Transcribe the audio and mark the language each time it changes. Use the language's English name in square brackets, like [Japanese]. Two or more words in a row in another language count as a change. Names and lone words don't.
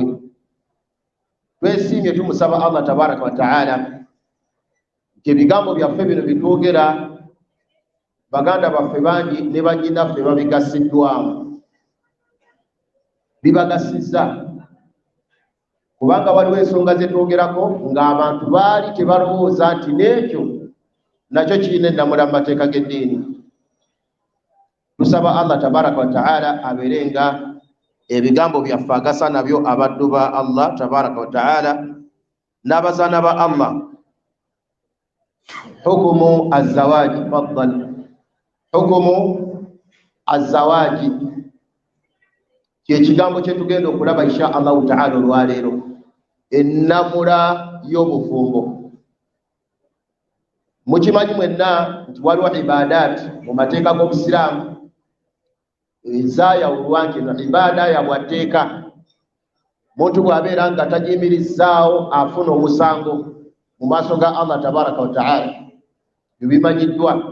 [Ganda] Twesiimye tumusaba Allah [Arabic] تبارك وتعالى [Ganda] nti ebigambo byaffe bino bitwogera baganda baffe bangi ne bannyinaffe babigasiddwamu, bibagasizza kubanga waliwo ensonga zetwogerako ng'abantu baali tebalowooza nti n'ekyo nakyo kirina ennamula mu mateeka g'eddiini. Tusaba Allah [Arabic] تبارك وتعالى [Ganda] abeere nga ebigambo byaffe agasa nabyo abaddu ba Allah tabaraka wa taala n'abazaana ba Allah. [Arabic] حكم الزواج، تفضل. حكم الزواج [Ganda] kyekigambo kye tugenda okulaba [Arabic] إن شاء الله تعالى [Ganda] olwaleero, ennamula y'obufumbo. Mukimanyi mwenna nti waliwo ibaadaati mu mateeka g'Obusiraamu ezaayawulwa nti eno ibaada ya bwatteeka, muntu bw'abeera nga tagiyimirizzaawo afuna omusango mu maaso ga Allah [Arabic] تبارك وتعالى, [Ganda] bimanyiddwa.